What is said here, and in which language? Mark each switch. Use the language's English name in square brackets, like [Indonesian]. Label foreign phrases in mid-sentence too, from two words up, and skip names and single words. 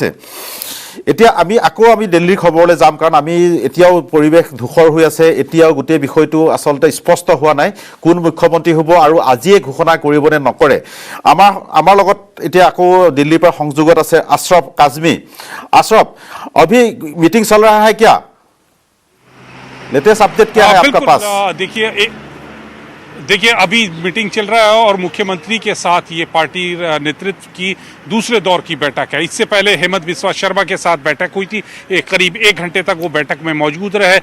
[Assamese] এতিয়া আমি দিল্লীৰ খবৰলৈ যাম, কাৰণ আমি এতিয়াও পৰিৱেশ ধূসৰ হৈ আছে, এতিয়াও গোটেই বিষয়টো আচলতে স্পষ্ট হোৱা নাই কোন মুখ্যমন্ত্ৰী হ'ব আৰু আজিয়ে ঘোষণা কৰিব নে নকৰে। আমাৰ লগত এতিয়া আকৌ দিল্লীৰ পৰা সংযোগত আছে আশৰফ কাজমি। আশৰফ, [Hindi] अभी मीटिंग चल रहा है क्या? [English] latest update [Hindi] क्या है आपका पास? देखिए अभी मीटिंग चल रहा है और मुख्यमंत्री के साथ ये पार्टी नेतृत्व की दूसरे दौर की बैठक है। इससे पहले हेमंत बिस्वा शर्मा के साथ बैठक हुई थी, करीब 1 घंटे तक वो बैठक में मौजूद रहे।